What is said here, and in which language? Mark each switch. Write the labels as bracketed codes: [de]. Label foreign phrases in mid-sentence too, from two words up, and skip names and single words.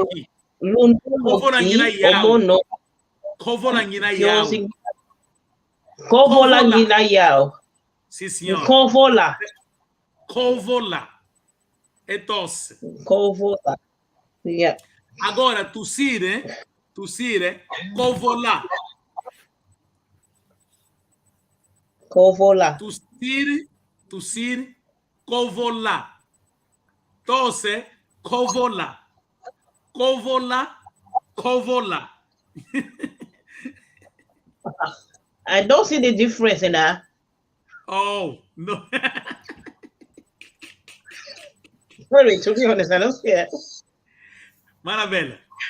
[pt] Lundoloqui é mono. [kg] Covolanguinaiau. Covolanguinaiau. [pt] Sim, senhor. [kg] Covola. [pt] É tosse. [kg] Covola. Yeah. [pt] Agora, tossir, [kg] covola. Covola. [pt] Tossir, covola. Tosse, covola. Covola. [en] I don't see the difference in that. Oh, no. Sorry, to be honest, I don't see it. [pt] Maravilha.